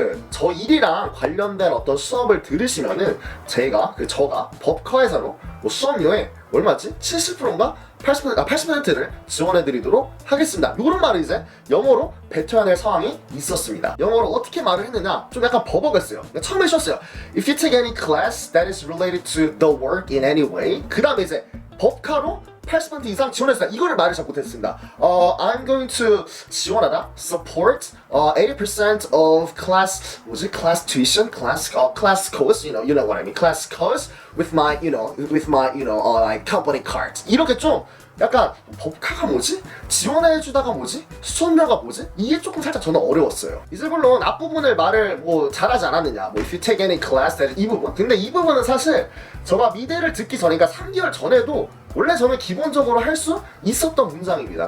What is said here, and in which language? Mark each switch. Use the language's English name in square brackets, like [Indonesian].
[Korean] 저 일이랑 관련된 어떤 수업을 들으시면은 저가 법카회사로 뭐 수업료에 얼마지? 70%인가? 80%를 지원해드리도록 하겠습니다. 이런 말을 이제 영어로 뱉어야 될 상황이 있었습니다. 영어로 어떻게 말을 했느냐? 좀 약간 버벅였어요. 처음에 쉬었어요. [English] If you take any class that is related to the work in any way. [Korean] 그 다음에 이제 법카로 80% 이상 지원했습니다. 이거를 말을 잘 못했습니다. [English] I'm going to 지원하다, support 80% of class tuition, class cost, you know what I mean, class cost with my like company card. [Korean] 이렇게 좀 약간 법카가 뭐지? 지원해주다가 뭐지? 수업료가 뭐지? 이게 조금 살짝 저는 어려웠어요. 이제 물론 앞부분을 말을 뭐 잘하지 않았느냐, 뭐 [English] if you take any class, [Korean] 이 부분. 근데 이 부분은 사실 제가 미대를 듣기 전에, 그러니까 3개월 전에도 원래 저는 기본적으로 할 수 있었던 문장입니다.